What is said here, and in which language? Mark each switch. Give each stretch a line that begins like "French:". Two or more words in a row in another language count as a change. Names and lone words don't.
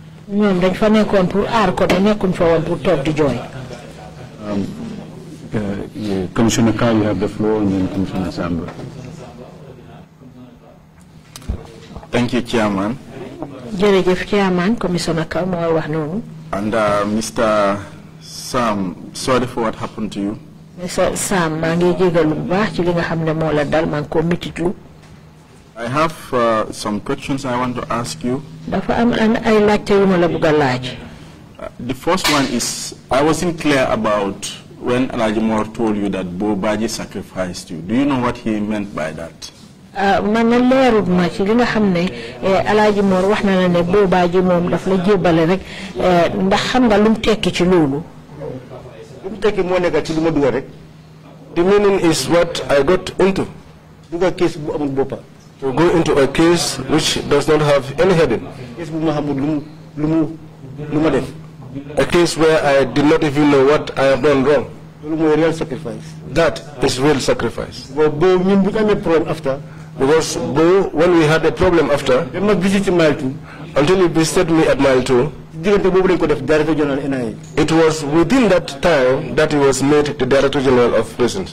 English: Commissioner Carr, you have the floor, and then Commissioner Samba. Thank you, Chairman.
Wolof: jërëjëf Chairman Commissioner Kaw moo wax noonu.
English: And Mr. Sam, sorry for what happened to you. Mr.
Wolof: Sam, maa ngi jégalu bu baax ci li nga xam ne moo la dal maa ngi ko mititlu.
English: I have some questions I want to ask you.
Wolof: Dafa am ay laajte yu ma la bëgg a laaj.
English: The first one is, I wasn't clear about when Alhaji Mor told you that Bo Baji sacrificed you. Do you know what he meant by that?
Wolof: Man leerut ma ci li nga xam ne Alhaji Mor wax na la ne Bo Baji moom daf la jébbale rek ndax xam nga lu mu tekki ci loolu. Lu mu tekki moo nekk ci lu ma dugal rek.
English: The meaning is what I got into.
Wolof: Dugal case bu amul boppa.
English: To go into a case which does not have any heading. A case where I did not even know what I have done wrong. Real sacrifice. That is real sacrifice. Because Bo, when we had a problem after, until he visited me at mile 2, it was within that time that he was made the Director General of Prisons.